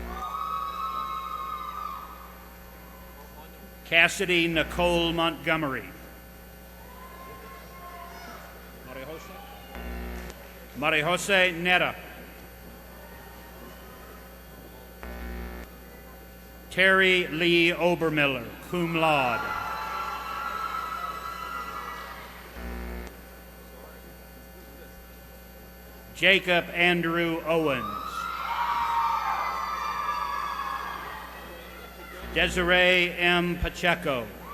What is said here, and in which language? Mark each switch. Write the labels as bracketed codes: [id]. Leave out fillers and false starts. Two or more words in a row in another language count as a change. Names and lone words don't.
[en] Cassidy Nicole Montgomery. Maria Jose Netta. Terry Lee Obermiller, [la] cum laude. [en] Jacob Andrew Owens. Desiree M. Pacheco.